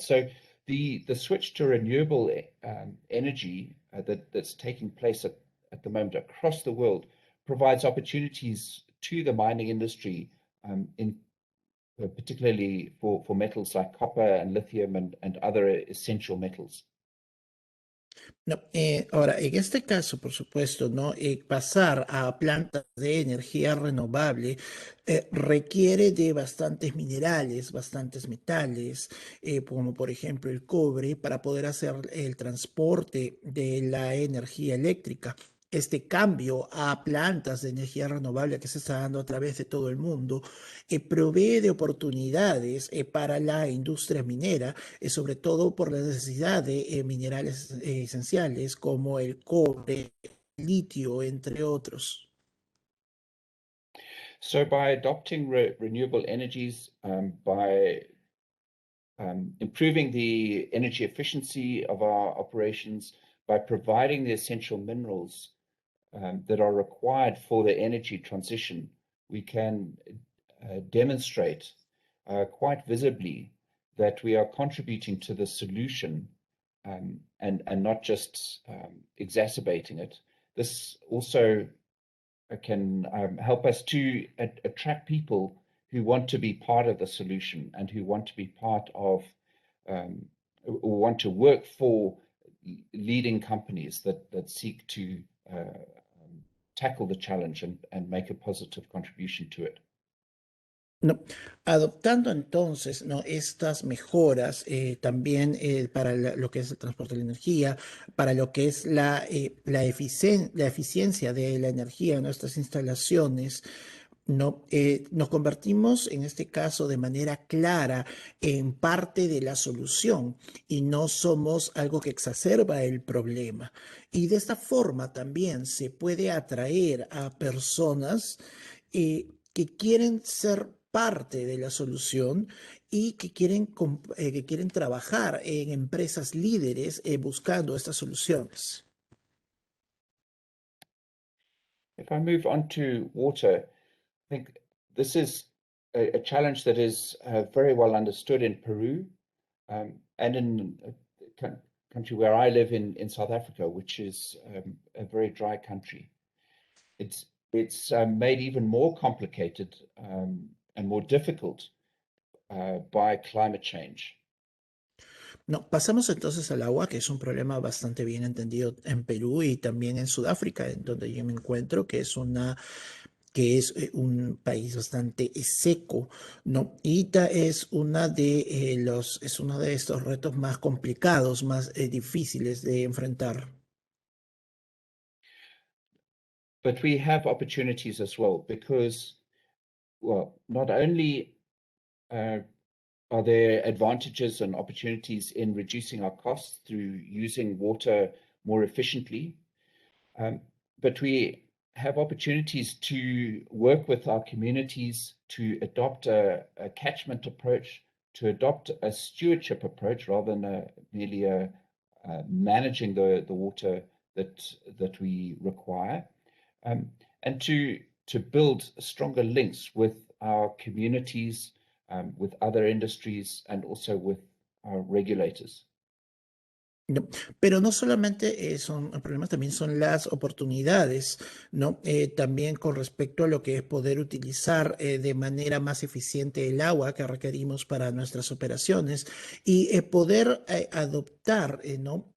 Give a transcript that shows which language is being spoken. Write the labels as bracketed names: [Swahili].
[English] So the switch to renewable energy that's taking place at the moment across the world provides opportunities to the mining industry in particularly for metals like copper and lithium and other essential metals. [Spanish] No, ahora, en este caso, por supuesto, ¿no? Pasar a plantas de energía renovable requiere de bastantes minerales, bastantes metales, como por ejemplo el cobre, para poder hacer el transporte de la energía eléctrica. Este cambio a plantas de energía renovable que se está dando a través de todo el mundo provee de oportunidades para la industria minera, sobre todo por la necesidad de minerales esenciales como el cobre, el litio, entre otros. [English] So by adopting renewable energies, by improving the energy efficiency of our operations, by providing the essential minerals that are required for the energy transition, we can demonstrate quite visibly that we are contributing to the solution and not just exacerbating it. This also can help us to attract people who want to be part of the solution and who want to be part of or want to work for leading companies that seek to tackle the challenge and make a positive contribution to it. [Spanish] No, adoptando entonces, ¿no? Estas mejoras también para lo que es el transporte de la energía, para lo que es la eficiencia de la energía en nuestras instalaciones, ¿no? Nos convertimos en este caso de manera clara en parte de la solución y no somos algo que exacerba el problema. Y de esta forma también se puede atraer a personas que quieren ser parte de la solución y que quieren trabajar en empresas líderes buscando estas soluciones. [English] If I move on to water, I think this is a challenge that is very well understood in Peru and in a country where I live in South Africa, which is a very dry country. It's made even more complicated and more difficult by climate change. [Spanish] No, pasamos entonces al agua, que es un problema bastante bien entendido en Perú y también en Sudáfrica, en donde yo me encuentro, un país bastante seco, ¿no? Y es uno de estos retos más complicados, más difíciles de enfrentar. [English] But we have opportunities as well because, well, not only are there advantages and opportunities in reducing our costs through using water more efficiently, but we have opportunities to work with our communities to adopt a catchment approach, to adopt a stewardship approach rather than merely managing the water that we require, and to build stronger links with our communities, with other industries, and also with our regulators. [Spanish] No, pero no solamente son problemas, también son las oportunidades, ¿no? También con respecto a lo que es poder utilizar de manera más eficiente el agua que requerimos para nuestras operaciones y poder adoptar ¿no?